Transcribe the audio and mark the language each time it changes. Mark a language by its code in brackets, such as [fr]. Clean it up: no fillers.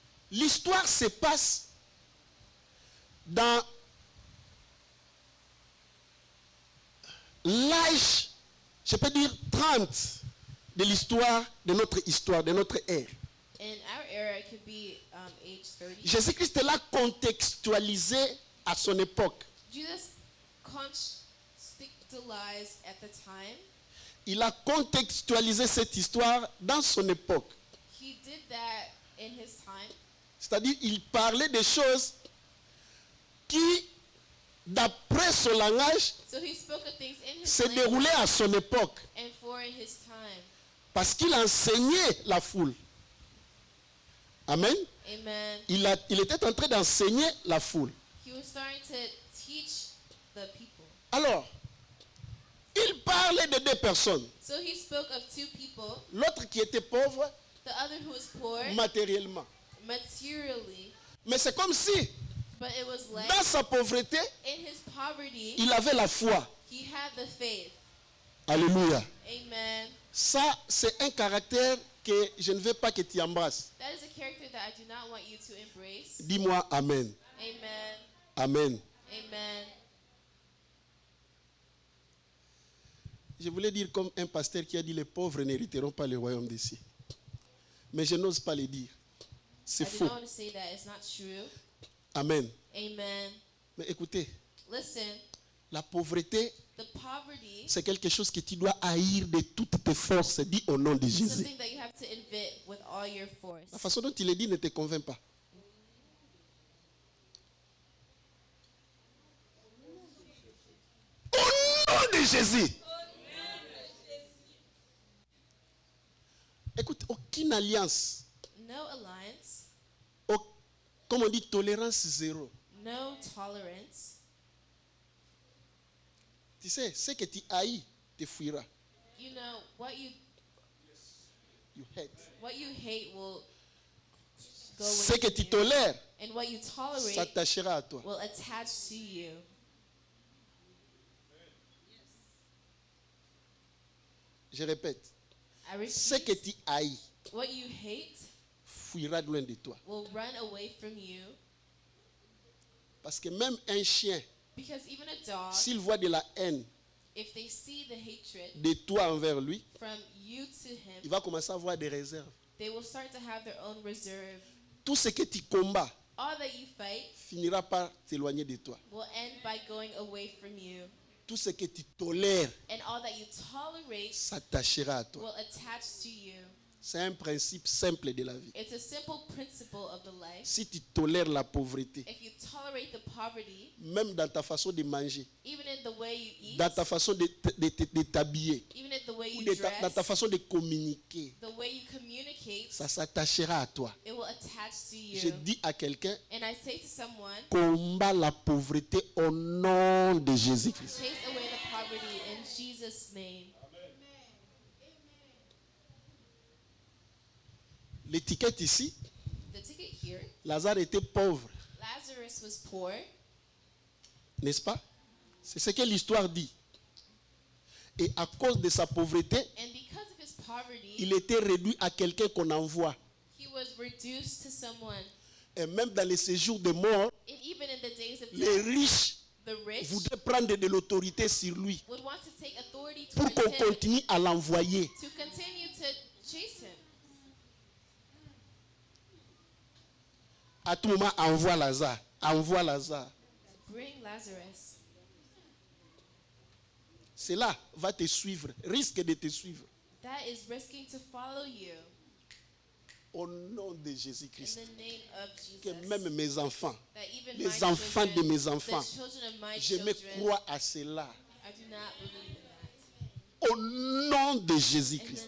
[fr] l'histoire se passe dans l'âge, je peux dire 30 de l'histoire, de notre ère. [en] in our era, it could be age 30. [fr] Jésus-Christ l'a contextualisé à son époque. [en] Jesus contextualized at the time. [fr] Il a contextualisé cette histoire dans son époque. [en] He did that in his time. [fr] C'est-à-dire, il parlait des choses qui, d'après son langage, [en] So he spoke of things in his [fr] se [en] language [fr] déroulaient à son époque. [en] and for his time. [fr] Parce qu'il enseignait la foule. [en] Amen. Amen. [fr] Il était en train d'enseigner la foule. [en] He was starting to teach the people. [fr] Alors, Il parlait de deux personnes. [en] So he spoke of two people. [fr] L'autre qui était pauvre [en] The other who was poor [fr] matériellement. [en] materially, [fr] Mais c'est comme si, [en] but it was like [fr] dans sa pauvreté, [en] in his poverty, [fr] il avait la foi. [en] he had the faith. Alléluia. Amen. [fr] Ça, c'est un caractère que je ne veux pas que tu embrasses. [en] That is a character that I do not want you to embrace. [fr] Dis-moi Amen. [en] Amen. Amen. Amen. [fr] Je voulais dire comme un pasteur qui a dit les pauvres n'hériteront pas le royaume des cieux. Mais je n'ose pas le dire. C'est [en] I do [fr] faux. [en] not want to say that it's not true. Amen. Amen. [fr] Mais écoutez, [en] Listen, [fr] la pauvreté, [en] the poverty [fr] c'est quelque chose que tu dois haïr de toutes tes forces. Dis au nom de [en] is [fr] Jésus. [en] something that you have to invent with all your force. [fr] La façon dont il est dit ne te convainc pas. Au nom de Jésus. Écoute, aucune alliance, [en] No alliance, [fr] comme on dit, tolérance zéro. [en] no tolerance. [fr] Tu sais, ce que tu haïs te fuira. [en] You know, what you hate will go [fr] Ce [en] away [fr] que [en] from [fr] tu [en] you. [fr] tolères [en] And what you tolerate [fr] s'attachera à toi. [en] will attach to you. [fr] Je répète, [en] I [fr] ce que [en] repeat, [fr] tu haïs [en] what you hate [fr] fuira loin de toi. [en] will run away from you. [fr] Parce que même un chien, [en] Because even a dog, [fr] s'il voit de la haine [en] if they see the hatred [fr] de toi envers lui, [en] from you to [fr] il [en] him, [fr] va commencer à avoir des réserves. [en] they will start to have their own reserve. [fr] Tout ce que tu combats [en] All that you fight [fr] finira par t'éloigner de toi. [en] will end by going away from you. [fr] Tout ce que tu tolères [en] And all that you tolerate [fr] s'attachera à toi. [en] will attach to you. [fr] C'est un principe simple de la vie. [en] It's a simple principle of the life. [fr] Si tu tolères la pauvreté, [en] If you tolerate the poverty, [fr] même dans ta façon de manger, [en] even in the way you eat, [fr] dans ta façon de t'habiller, [en] even in the way [fr] ou [en] you [fr] dans ta [en] dress, [fr] façon de communiquer, [en] the way you communicate, [fr] ça s'attachera à toi. [en] it will attach to [fr] Je [en] you. [fr] dis à quelqu'un, [en] And I say to someone, [fr] combat la pauvreté au nom de Jésus-Christ. [en] chase away the poverty in Jesus' name. [fr] L'étiquette ici, [en] The ticket here, [fr] Lazare était pauvre, [en] Lazarus was poor, [fr] n'est-ce pas? C'est ce que l'histoire dit. Et à cause de sa pauvreté, [en] and because of his poverty, [fr] il était réduit à quelqu'un qu'on envoie. [en] he was reduced to someone. [fr] Et même dans les séjours de mort, [en] And even in the days of [fr] les [en] death, [fr] riches [en] the rich [fr] voudraient prendre de l'autorité sur lui [en] would want to take authority [fr] pour [en] towards [fr] qu'on [en] him, [fr] continue à l'envoyer. [en] to continue to chase him. [fr] À tout moment, envoie Lazare. Envoie Lazare. [en] Bring Lazarus. [fr] Cela va te suivre, risque de te suivre. [en] That is risking to follow you. [fr] Au nom de [en] In [fr] Jésus-Christ. [en] the name of [fr] Que [en] Jesus. [fr] même mes enfants, [en] That even [fr] les [en] my [fr] enfants [en] children, [fr] de mes enfants, [en] the children of my [fr] je me [en] children, [fr] crois à cela. [en] I do not believe in that. [fr] Au nom de [en] In [fr] Jésus-Christ.